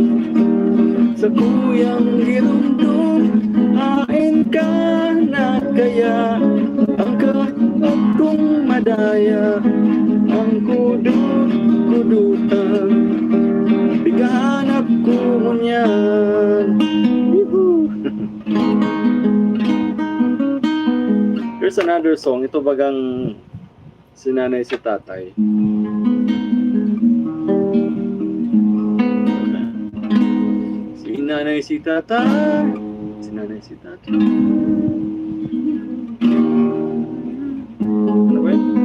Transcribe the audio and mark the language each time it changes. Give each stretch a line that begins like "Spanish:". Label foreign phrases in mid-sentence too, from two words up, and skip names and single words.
Bikol: Sa kuyang girumdum, hain ka na kaya, ang kakawat kong madaya, ang kudut-kudutan. Bighanap ko mo niyan.
English: Here's another song.
Bikol: Ito bagang sinanay si tatay. Sinanay si tatay. Sinanay si tatay. Ano ba yun?